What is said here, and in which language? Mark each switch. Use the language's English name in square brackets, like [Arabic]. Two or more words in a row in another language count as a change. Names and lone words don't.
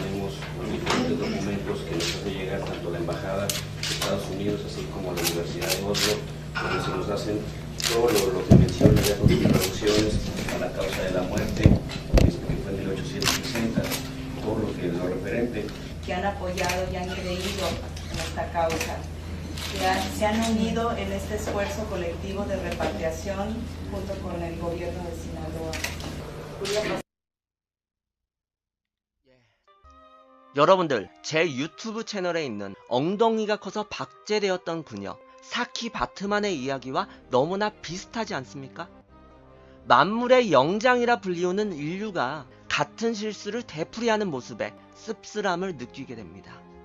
[Spanish] Tenemos diferentes documentos que nos hace llegar tanto la Embajada de Estados Unidos así como la Universidad de Oslo, donde se nos hacen todo lo que menciona ya con sus traducciones a la causa de la muerte, que fue en 1860, todo lo referente. Que han apoyado y han creído en esta causa, se han unido en este esfuerzo colectivo de repatriación junto con el gobierno de Sinaloa. [Korean] 여러분들, 제 유튜브 채널에 있는 엉덩이가 커서 박제되었던 그녀 사키 바트만의 이야기와 너무나 비슷하지 않습니까? 만물의 영장이라 불리우는 인류가 같은 실수를 되풀이하는 모습에 씁쓸함을 느끼게 됩니다.